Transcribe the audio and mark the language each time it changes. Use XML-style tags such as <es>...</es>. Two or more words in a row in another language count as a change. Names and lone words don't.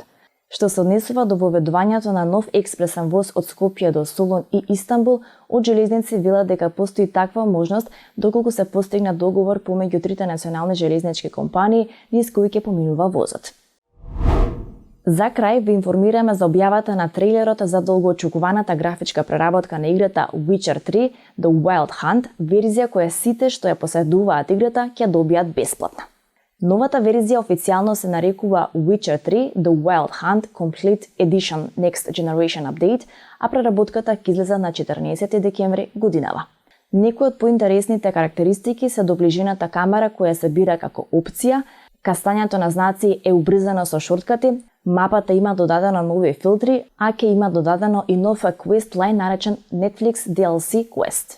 <mk>Што се однесува до воведувањето на нов експресен воз од Скопје до Солун и Истанбул, од Железници велат дека постои таква можност доколку се постигне договор помеѓу трите национални железнички компании низ кои ќе поминува возот. За крај ви информираме за објавата на трейлерот за долгоочекуваната графичка преработка на играта Witcher 3 The Wild Hunt, верзија која сите што ја поседуваат играта ќе добијат бесплатно. Новата верзија официјално се нарекува Witcher 3 The Wild Hunt Complete Edition Next Generation Update, а преработката ќе излезе на 14 декември годинава. Некои од поинтересните карактеристики се доближената камера која се бира како опција, кастањето на знаци е убрзано со шорткати, мапата има додадено нови филтри, а ќе има додадено и нов</mk> <en>quest line</en> <mk>наречен Netflix DLC Quest.</mk>